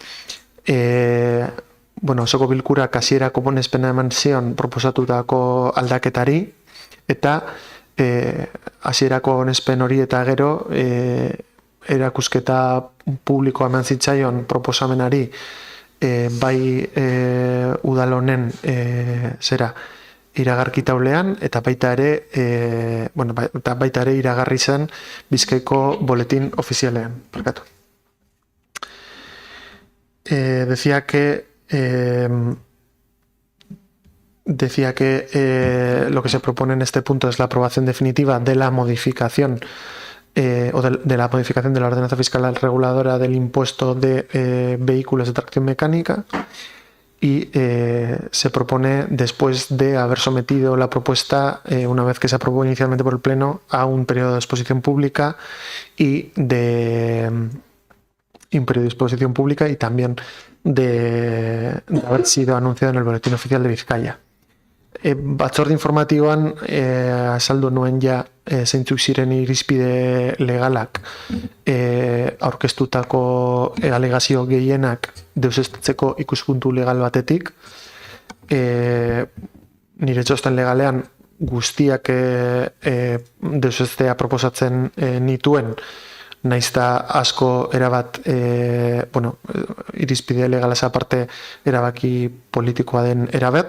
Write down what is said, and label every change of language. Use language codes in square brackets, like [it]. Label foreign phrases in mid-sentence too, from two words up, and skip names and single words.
[eu] Osoko bilkura hasierako onespena eman zion proposatutako aldaketari, eta hasierako onespen hori eta gero erakusketa publikoa eman zitzaion proposamenari bai udal honen iragarki taulean, eta baita ere iragarri zen Bizkaiko boletin ofizialean. [es] Decía que decía que lo que se propone en este punto es la aprobación definitiva de la modificación o de la modificación de la ordenanza fiscal reguladora del impuesto de vehículos de tracción mecánica, y se propone, después de haber sometido la propuesta, una vez que se aprobó inicialmente por el Pleno, a un periodo de exposición pública y también de haber sido anunciado en el Boletín Oficial de Bizkaia. [eu] Batzorde informatiboan azaldu nuen ja zeintzuk ziren irizpide legalak aurkeztutako alegazio gehienak deuseztatzeko ikuspuntu legal batetik. Nire txosten legalean guztiak deuseztea proposatzen nituen, naizta asko erabat irizpide legalaz aparte erabaki politikoa den erabat.